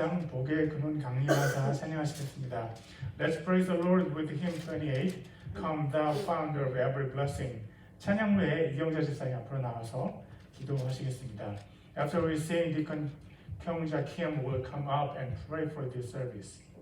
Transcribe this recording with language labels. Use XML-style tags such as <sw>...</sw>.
<ko>복의 근원 강림하사 찬양하시겠습니다.</ko> <en>Let's praise the Lord with hymn 28. Come thou founder of every blessing.</en> <ko>찬양 후에 이경자 집사님 앞으로 나와서 기도하시겠습니다.</ko> <en>After we sing, Deacon Kyungja Kim will come up and pray for this service.</en>